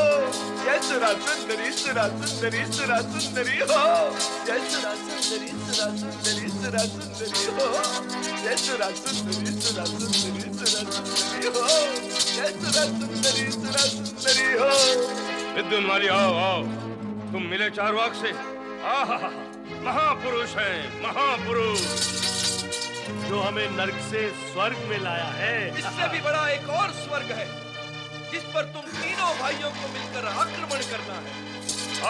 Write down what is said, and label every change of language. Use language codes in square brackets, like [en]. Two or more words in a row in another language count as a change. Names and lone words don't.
[hi] जय सुरा सुंदरी सुरा सुंदरी सुरा सुंदरी हो। जय सुरा सुंदरी सुरा सुंदरी सुरा सुंदरी हो। जय सुरा सुंदरी सुरा सुंदरी सुरा सुंदरी हो। जय सुरा सुंदरी सुरा सुंदरी हो। विद्युन्माली, आओ आओ, तुम मिले चारवाक से। आहा, महापुरुष है, महापुरुष जो हमें नर्क से स्वर्ग में लाया है। इससे भी बड़ा एक और स्वर्ग है जिस पर तुम तीनों भाइयों को मिलकर आक्रमण करना है।